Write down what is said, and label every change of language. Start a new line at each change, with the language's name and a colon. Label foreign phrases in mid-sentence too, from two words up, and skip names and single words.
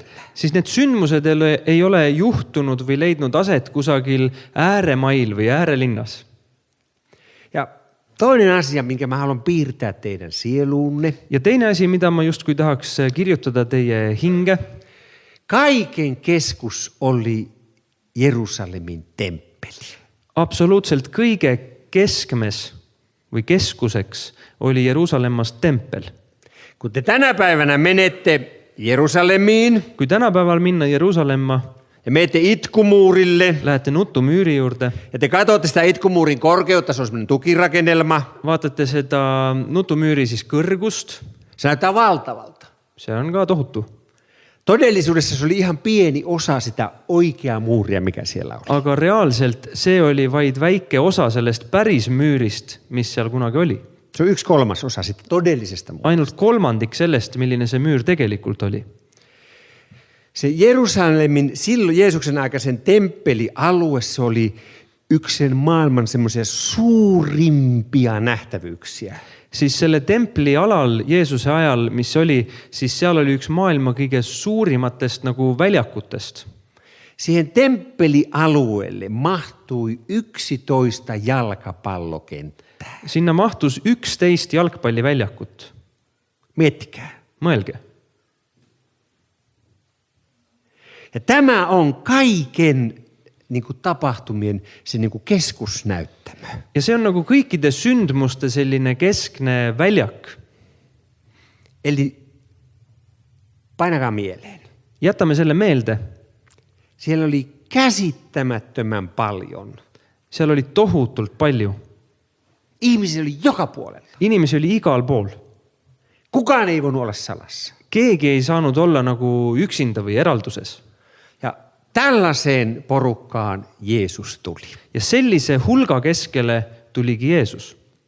Estonian: Siis need sündmused ei ole juhtunud või leidnud aset kusagil ääremail või äärelinnas.
Finnish: Ja toinen asia, minkä mä haluan piirtää teidän sieluunne.
Estonian: Ja teine asi, mida ma justkui tahaks kirjutada teie hinge.
Finnish: Kaiken keskus oli Jerusalemin temppeli.
Estonian: Absoluutselt kõige keskmes või keskuseks oli Jeruusalemmas tempel.
Finnish: Kun te tänä päivänä menette Jerusalemiin
Estonian: Kui tänapäeval minna Jeruusalemma,
Finnish: ja menette itkumuurille
Estonian: lähete Nutumüüri juurde,
Finnish: ja te katsotte sitä itkumuurin korkeutta, se on semmoinen tukirakennelma.
Estonian: vaatate seda Nutumüüri siis kõrgust,
Finnish: Se näyttää valtavalta.
Estonian: see on ka tohutu.
Finnish: Todellisuudessa se oli ihan pieni osa sitä oikeaa muuria, mikä siellä oli.
Estonian: Aga reaalselt see oli vaid väike osa sellest päris müürist, mis seal kunagi oli.
Finnish: Se on 1/3 sitä todellisesta muurista.
Estonian: Ainult kolmandik sellest, milline see müür tegelikult oli.
Finnish: Se Jerusalemin silloin Jeesuksen aikaisen temppelialue, se oli yksi sen maailman semmoisia suurimpia nähtävyyksiä.
Estonian: Siis selle templi alal Jeesuse ajal, mis oli, siis seal oli üks maailma kõige suurimatest nagu väljakutest.
Finnish: Siihen temppelialueelle mahtui 11 jalkapallokenttää.
Estonian: Sinna mahtus 11 jalgpalliväljakut.
Finnish: Miettikää.
Estonian: Mõelge.
Finnish: Ja tämä on kaiken niin kuin tapahtumien se niin kuin keskusnäyttämö.
Estonian: Ja see on nagu kõikide sündmuste selline keskne väljak.
Finnish: Eli painakaa mieleen.
Estonian: Jätame selle meelde.
Finnish: Siellä oli käsittämättömän paljon.
Estonian: Seal oli tohutult palju.
Finnish: Ihmisiä oli joka puolella.
Estonian: Inimesi oli igal pool.
Finnish: Kukaan ei voinut olla salassa.
Estonian: Keegi ei saanud olla nagu üksinda või eralduses.
Finnish: Ja tällaiseen porukkaan Jeesus tuli.
Estonian: Ja sellise hulga keskele tuligi Jeesus.